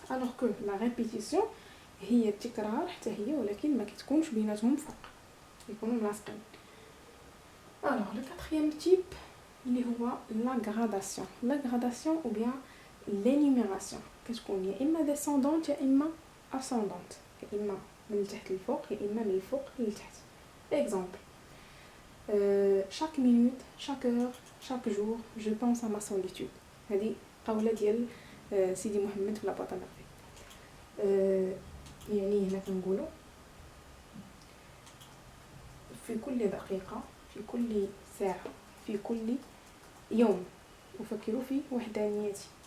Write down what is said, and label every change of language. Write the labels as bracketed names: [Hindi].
[Arabic] الوغ كو لا ريبيتيسيون هي التكرار حتى هي، ولكن ما كتكونش بيناتهم فرق، يكونوا ملاصقين. الوغ لو كاتريام تيب اللي هو لا غراداسيون. لا غراداسيون او بيان لينيميراسيون كتكون يا اما ديسوندونت يا اما اسوندونت، يا اما من التحت للفوق يا اما من الفوق للتحت. [French] اكزامبل chaque minute, chaque heure, chaque jour je pense à ma solitude. [Arabic] هذه قولة ديال سيدي محمد في لاباط المغرب. يعني هنا كنقولوا في كل دقيقة، في كل ساعة، في كل يوم أفكر في وحدانيتي.